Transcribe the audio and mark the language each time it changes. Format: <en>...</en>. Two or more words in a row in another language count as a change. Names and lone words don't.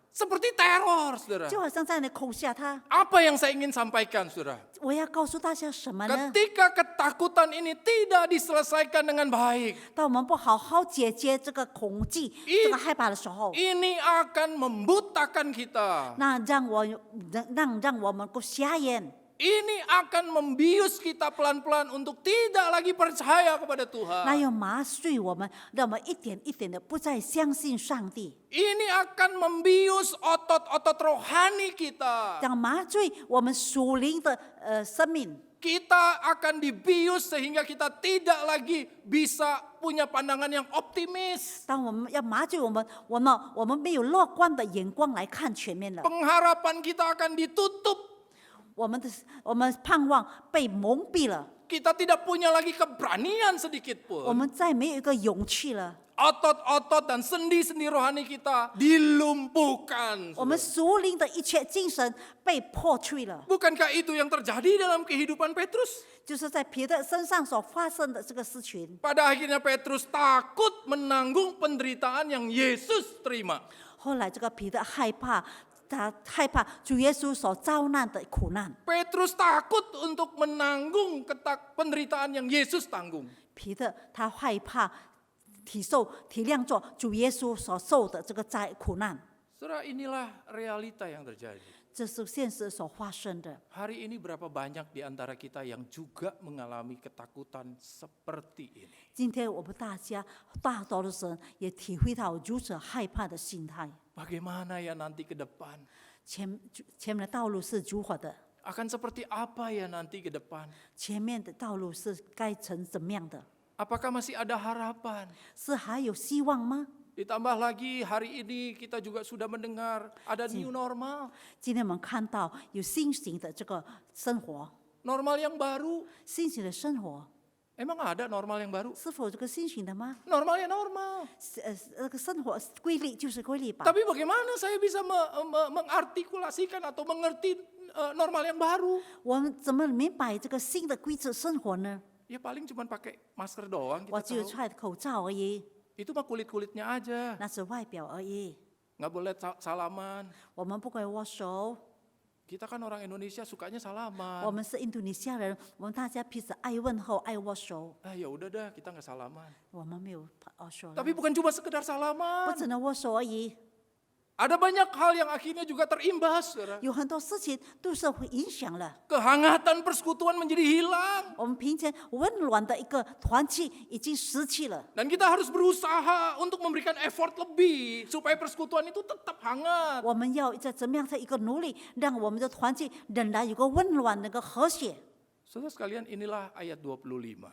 <id>Seperti teror, saudara.</id> <zh>就好像在那恐吓他。</zh> <id>Apa yang saya ingin sampaikan, saudara?</id> <zh>我要告诉大家什么呢？</zh> <id>Ketika ketakutan ini tidak diselesaikan dengan baik,</id> <zh>当我们不好好解决这个恐惧、这个害怕的时候，</zh> <id>ini akan membutakan kita.</id> <zh>那让我们够瞎眼，</zh> <id>Ini akan membius kita pelan-pelan untuk tidak lagi percaya kepada</id> <zh>那</zh> <id>Tuhan.</id> <zh>要麻醉我们，让我们一点一点的不再相信上帝，</zh> <id>Ini akan membius otot-otot rohani kita.</id> <zh>让麻醉我们属灵的生命。</zh> <id>Kita akan dibius sehingga kita tidak lagi bisa punya pandangan yang optimis.</id> <zh>当我们要麻醉我们没有乐观的眼光来看全面了，</zh> <id>Pengharapan kita akan ditutup.</id> <zh>我们盼望被蒙蔽了，</zh> <id>Kita tidak punya lagi keberanian sedikit</id> <zh>我</zh> <id>pun.</id> <zh>们再没有一个勇气了。</zh> <id>Otot-otot dan sendi-sendi rohani kita dilumpuhkan.</id> <zh>我们属灵的一切精神被破碎了，</zh> <id>Bukankah itu yang terjadi dalam kehidupan Petrus?</id> <zh>就是在彼得身上所发生的这个事情。</zh> <id>Pada akhirnya Petrus takut menanggung penderitaan yang Yesus terima.</id> <zh>后来这个彼得害怕，他害怕主耶稣所遭难的苦难。</zh> <id>Petrus takut untuk menanggung penderitaan yang Yesus tanggung.</id> <zh>彼得他害怕体谅做主耶稣所受的这个苦难，</zh> <id>Saudara, inilah realita yang terjadi.</id> <zh>这是现实所发生的。</zh> <id>Hari ini berapa banyak di antara kita yang juga mengalami ketakutan seperti ini.</id> <zh>今天我们大多的人也体会到如此害怕的心态。</zh> <id>Bagaimana ya nanti ke depan?</id> <zh>前面的道路是如何的？</zh> <id>Akan seperti apa ya nanti ke depan?</id> <zh>前面的道路是该成怎么样的？</zh> <id>Apakah masih ada harapan?</id> <zh>是还有希望吗？</zh> <id>Ditambah lagi hari ini kita juga sudah mendengar ada</id> <en>new normal.</en> <zh>今天我们看到有新型的这个生活，</zh> <id>Normal yang baru.</id> <zh>新型的生活</zh> <id>Emang ada normal yang baru?</id> <zh>是否有这个新型的吗？</zh> <id>Normal ya normal.</id> <zh>那个生活规律就是规律吧。</zh> <id>Tapi bagaimana saya bisa mengartikulasikan atau mengerti normal yang baru?</id> <zh>我们怎么明白这个新的规则生活呢？</zh> <id>Ya paling cuma pakai masker doang</id> <zh>我</zh> <id>kita</id> <zh>只有</zh> <id>tahu.</id> <zh>戴口罩而已，</zh> <id>Itu mah kulit-kulitnya aja.</id> <zh>那是外表而已。</zh> <id>Nggak boleh salaman.</id> <zh>我们不可以握手，</zh> <id>Kita kan orang Indonesia sukanya</id> <zh>我</zh> <id>salaman.</id> <zh>们是印度尼西亚人，我们大家彼此爱问候、爱握手，</zh> <id>Ya udah dah, kita nggak salaman.</id> <zh>我们没有握手了，</zh> <id>Tapi bukan cuma sekedar</id> <zh>不</zh> <id>salaman.</id> <zh>只能握手而已，</zh> <id>Ada banyak hal yang akhirnya juga terimbas, saudara.</id> <zh>有很多事情都是会影响了。</zh> <id>Kehangatan persekutuan menjadi hilang.</id> <zh>我们平常温暖的一个团契已经失去了，</zh> <id>Dan kita harus berusaha untuk memberikan effort lebih supaya persekutuan itu tetap hangat.</id> <zh>我们要在怎么样的一个努力，让我们的团契仍然有个温暖、那个和谐。</zh> <id>Saudara sekalian, inilah ayat 25.</id>